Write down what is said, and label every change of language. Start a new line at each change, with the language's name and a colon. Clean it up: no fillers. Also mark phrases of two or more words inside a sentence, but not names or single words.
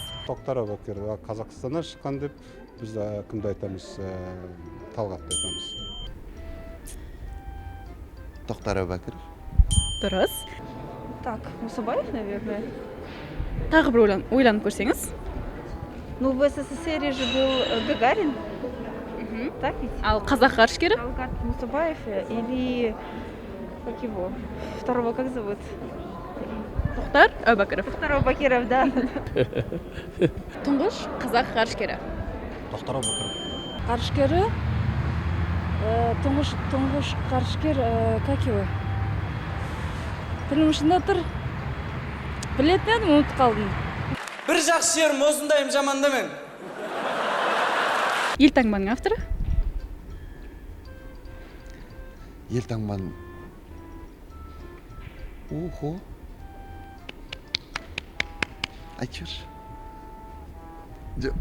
Kazakh: Тоқтар Әубәкіров Қазақстаннан шыққан деп біз кімді айтамыз? Талғатты айтамыз. Тоқтар Әубәкіров. Дұрыс.
Russian: Так, Мусабаев, наверное.
Kazakh: Тағы бір ойланып көрсеңіз.
Russian: Ну, в СССР же был Гагарин. Так ведь?
Kazakh: Ал қазақ ғарышкері?
Russian: Талгат Мусабаев или как его? Второго как зовут?
Kazakh: Тоқтар Әубәкіров.
Russian: Тоқтар Әубәкіров, да.
Kazakh: Тұңғыш қазақ ғарышкері. Тоқтар Әубәкіров. Ғарышкері, тұңғыш ғарышкер,
Russian: как его?
Kazakh: Тілім ұшында тұр. Білетін едім, ұмытып қалдым. Бір жақсы жерім осындайым жамандамын. Елтаңбаның авторы? Елтаңбаның. Ухо. Айтшы бір.